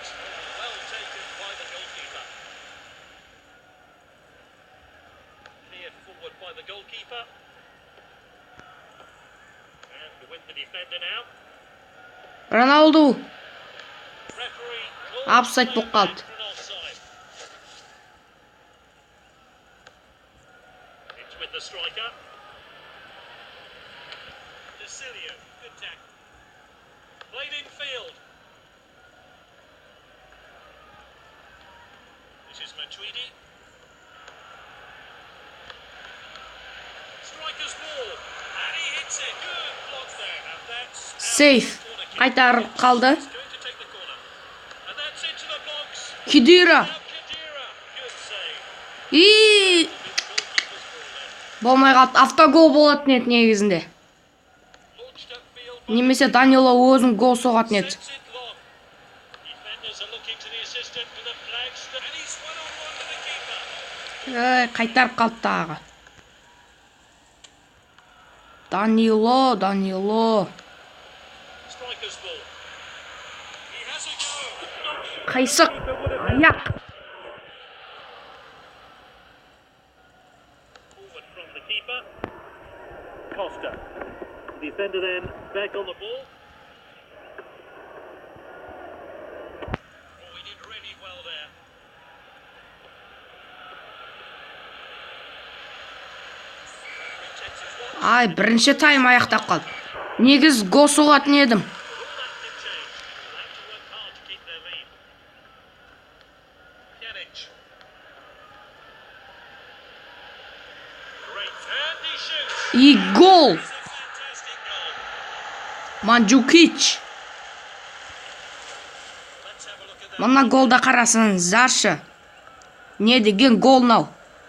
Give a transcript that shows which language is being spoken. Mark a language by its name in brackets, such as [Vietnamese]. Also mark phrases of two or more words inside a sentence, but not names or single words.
[English] Well taken by the goalkeeper. Cleared forward by the goalkeeper. And with the defender now. Роналду. Referee [Kazakh] Offside болып қалды. [English] for an offside. It's with the striker. Desilio, good tackle. Played in field. This is Matuidi. Striker's ball. And he hits it. Good block there. And that's Safe. [Kazakh] Қайтарып қалды. [English] going to take the corner. And that's into the box. Кидира. Now Khedira. Good save. [Russian] И [English] Goalkeeper's ball there. [Kazakh] болмай қалды. Автогол болатын еді негізінде. [English] Launched upfield. [Kazakh] Немесе Данило өзің гол соғатын еді. [English] Sends it long. Defenders are looking to the assistant to the flags. And he's one-on-one with the keeper. [Kazakh] Қайтарып қалды тағы. Данило. [English] Striker's ball. He has a go. Not sure. [Kazakh] Қайсық. Аяқ. [English] Forward from the keeper. Costa. The defender then back on the ball. Oh, he did really well there. Takes his watch. [Kazakh] Ай, бірінші тайм аяқтап қалды. Негіз гол соғатын едім. [English] But all that can change. They'll have to work hard to keep their lead. Pjanic. Great. And he shoots. [Kazakh] И гол. [English] It's a fantastic goal. Манджукич. Let's have a look at that. [Kazakh] Мына голда қарасаңыздаршы. Не деген гол мынау.